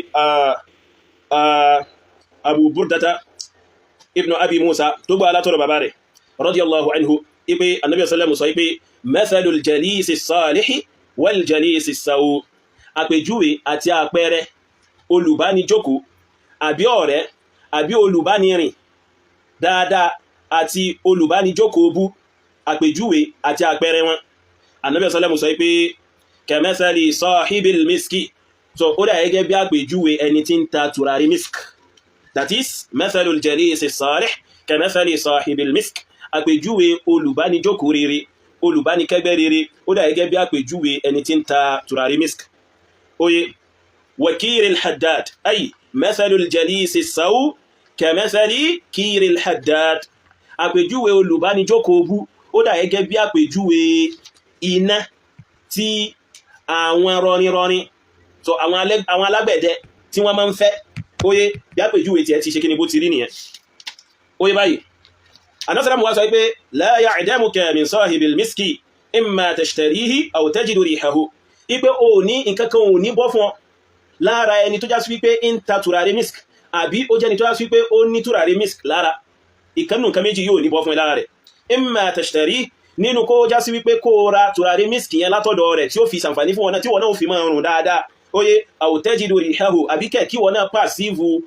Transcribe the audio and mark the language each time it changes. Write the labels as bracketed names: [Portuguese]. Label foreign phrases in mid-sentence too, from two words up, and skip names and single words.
[Yoruba] abu burdata ibn abi musa tó gbà látọ̀rọ̀ bàbá rẹ̀ [Arabic] رضي الله عنه [Yoruba] ipe annabi sallallahu sọ ipe [Arabic] مثل الجليس الصالح والجليس السوء [Yoruba] àpèjúwe àti àpẹẹrẹ olùbánijókòó àbí ọ̀rẹ́ àbí olùbánirìn dáadáa àti olùbánijókòó bú àpèjúwe àti àpẹẹrẹ wọn Ànábì sallallahu sọ pé [Arabic] كمثل صاحب المسك [Yoruba] so ó dà gẹ́gẹ́ bí àpèjúwe ẹni tí ń ta tùràrí misk [English] that is [Arabic] مثل الجليس الصالح كمثل صاحب المسك [Yoruba] àpèjúwe olùbánijókòó rere olùbánikẹ́gbẹ́ rere ó dà gẹ́gẹ́ bí àpèjúwe ẹni tí ń ta tùràrí misk oye [Arabic] وكير الحداد أي مثل الجليس السوء كمثل كير الحداد [Yoruba] àpèjúwe olùbánijókòó bú ó dà gẹ́gẹ́ bí àpèjúwe iná tí àwọn rọrinrọrin so àwọn alágbẹ̀dẹ tí wọ́n máa ń fẹ́ oye bí àpèjúwe tí ẹ ti ṣe kí ni bó ti rí nìyẹn oye báyìí anásàlámù wá sọ pé [Arabic] لا يعدمك من صاحب المسك إما تشتريه أو تجد ريحه [Yoruba] ipé o ní nǹkan kan ò ní bọ́ fún ọ lára ẹni tó já sí wípé ń ta tùràrí misk àbí ó jẹ́ ni tó já sí wípé ó ní tùràrí misk lára ìkannù nǹkan méjì yóò ní bọ́ fún lára rẹ̀ [Arabic] إما تشتريه [Yoruba] nínú kó já sí wípé kó ra tùràrí misk yẹn látọ̀dọ̀ rẹ̀ tí ó fi ṣàǹfààní fún wọn tí wọn náà fi máa rùn dáadáa oye [Arabic] أو تجد ريحه [Yoruba] àbí kẹ̀ kí wọn náà pàṣífù